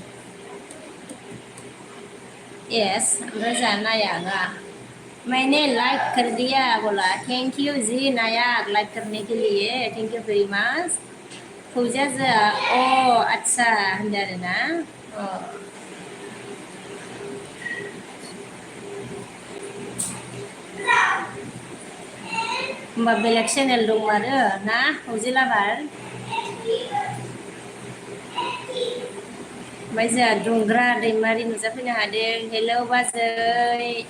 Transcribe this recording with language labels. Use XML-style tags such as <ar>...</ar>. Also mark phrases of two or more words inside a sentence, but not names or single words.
<brx>यस ओमफ्राय जा नायागा</brx> <hi>मैंने लाइक कर दिया बोला</hi> <en>thank you</en> <hi>जी नायाक लाइक करने के लिए</hi> <en>thank you very much</en> <hi>फौजिया</hi> <brx>जा आदसा होनदों आरोना होमबा बेलेग चेनेल दं आरो ना फौजि लाबार ओमफ्राय जोंहा दुंग्रा दैमारि नुजाफैनो हादों हेलौ बाजै</brx>